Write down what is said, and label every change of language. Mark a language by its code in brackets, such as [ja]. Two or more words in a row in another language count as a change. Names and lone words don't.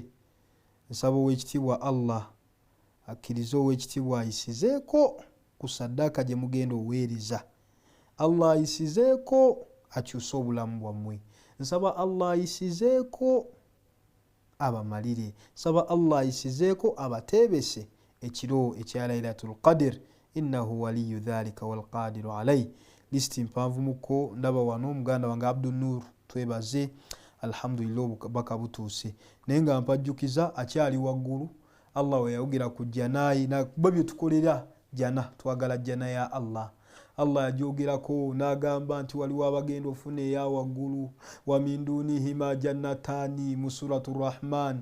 [lg] Nsaba ow'ekitiibwa Allah akkirize ow'ekitiibwa ayisizeeko ku saddaaka gye mugenda oweereza. Allah ayisizeeko akyuse obulamu bwammwe. Nsaba Allah ayisizeeko abamalire. Nsaba Allah ayisizeeko abateebese ekiro ekya Laylatul Qadr. [ar] إنه ولي ذلك والقادر عليه. [lg] Lisiti mpanvu muko ndaba wano muganda wange Abdul Nur twebaze, alhamdulillah obubaka butuuse. Naye nga mpajjukiza akyali waggulu. Allah we yayogera ku janayi nakuba bye tukolera jana, twagala jana ya Allah. Allah yajogerako n'agamba nti waliwo abagenda ofuna eya waggulu, [ar] ومن دونهما جنتان [lg] mu suratu Rahman.